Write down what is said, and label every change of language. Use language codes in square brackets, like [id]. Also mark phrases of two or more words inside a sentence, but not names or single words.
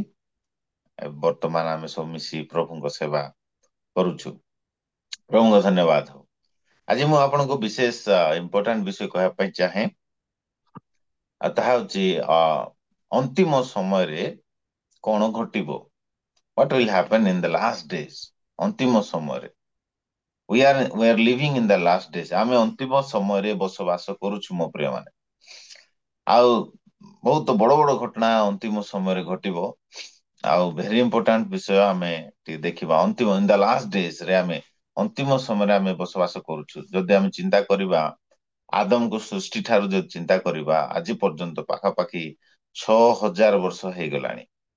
[or] ବର୍ତ୍ତମାନ ଆମେ ସବୁ ମିଶି ପ୍ରଭୁଙ୍କ ସେବା କରୁଛୁ। ପ୍ରଭୁଙ୍କ ଧନ୍ୟବାଦ ହଉ। ଆଜି ମୁଁ ଆପଣଙ୍କୁ ବିଶେଷ ଇମ୍ପୋର୍ଟାଣ୍ଟ ବିଷୟ କହିବା ପାଇଁ ଚାହେଁ। ଆଉ ତାହା ହଉଛି ଅନ୍ତିମ ସମୟରେ କଣ ଘଟିବ। [en] What will happen in the last days? [or] ଅନ୍ତିମ ସମୟରେ [en] we are living in the last days. [or] ଆମେ ଅନ୍ତିମ ସମୟରେ ବସବାସ କରୁଛୁ ମୋ ପ୍ରିୟ ମାନେ। ଆଉ ବହୁତ ବଡ ବଡ ଘଟଣା ଅନ୍ତିମ ସମୟରେ ଘଟିବ। ଆଉ [en] very important [or] ବିଷୟ ଆମେ ଟିକେ ଦେଖିବା। ଅନ୍ତିମ [en] in the last days [or] ରେ ଆମେ ଅନ୍ତିମ ସମୟରେ ଆମେ ବସବାସ କରୁଛୁ। ଯଦି ଆମେ ଚିନ୍ତା କରିବା, ଆଦମକୁ ସୃଷ୍ଟି ଠାରୁ ଯଦି ଚିନ୍ତା କରିବା, ଆଜି ପର୍ଯ୍ୟନ୍ତ ପାଖାପାଖି 6000 ବର୍ଷ ହେଇଗଲାଣି।